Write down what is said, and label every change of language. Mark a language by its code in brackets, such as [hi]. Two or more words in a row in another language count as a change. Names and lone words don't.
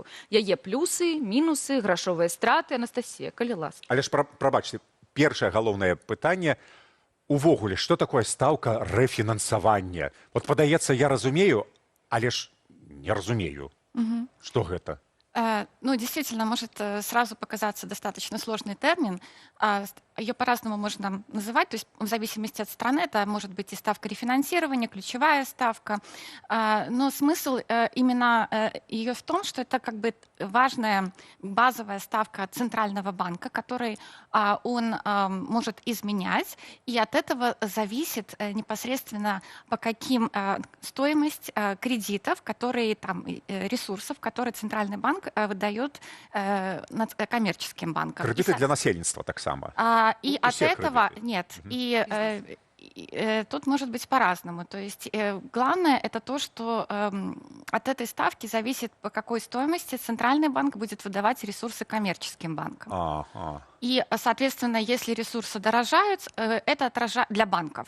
[be] Яе плюсы, мінусы, грашовыя страты. Анастасія, калі ласка. Але ж прабачце, першае галоўнае пытанне – увогуле, што такое стаўка рэфінансавання? Вот падаецца, я разумею, але ж не разумею. Што гэта? Ну, [ru] действительно, может сразу показаться достаточно сложный термин. Ее по-разному можно называть, то есть в зависимости от страны это может быть и ставка рефинансирования, ключевая ставка. Но смысл именно ее в том, что это как бы важная базовая ставка Центрального банка, который он может изменять, и от этого зависит непосредственно по каким стоимость кредитов, которые там ресурсов, которые Центральный банк выдает коммерческим банкам. [be] Кредиты для насельніцтва таксама. И Ну, [ru] от этого нет. Тут может быть по-разному. То есть главное это то, что от этой ставки зависит, по какой стоимости Центральный банк будет выдавать ресурсы коммерческим банкам. И, соответственно, если ресурсы дорожают, это отражает для банков.